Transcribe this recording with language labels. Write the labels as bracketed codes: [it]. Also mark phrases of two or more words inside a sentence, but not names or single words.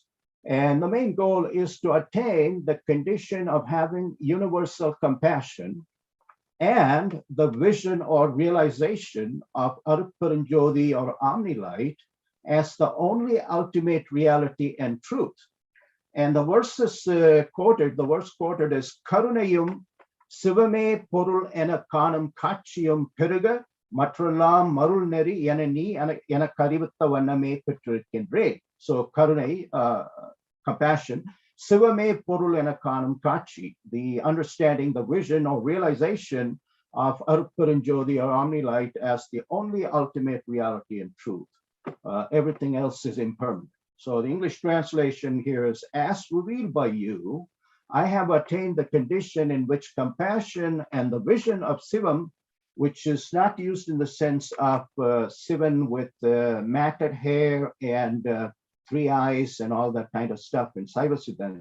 [en] And the main goal is to attain the condition of having universal compassion and the vision or realization of Aruparanjodi or Omnilight as the only ultimate reality and truth. And the verses quoted, the verse quoted is [ta] கருணையும் சிவமே பொருள் என காணும் காட்சியும் பெறுக மற்றெல்லாம் மருள் நெறி எனநீ என கரிவத வனமே பெற்றிகின்றே. So Karunai, compassion, சிவமே பொருள் என காணும் காட்சி, [en] the understanding, the vision or realization of Aruparanjodi or Omnilight as the only ultimate reality and truth. Everything else is impermanent. So the English translation here is, as revealed by you, I have attained the condition in which compassion and the vision of Sivam, which is not used in the sense of Sivan with matted hair and 3 eyes and all that kind of stuff in Saiva Siddhanta.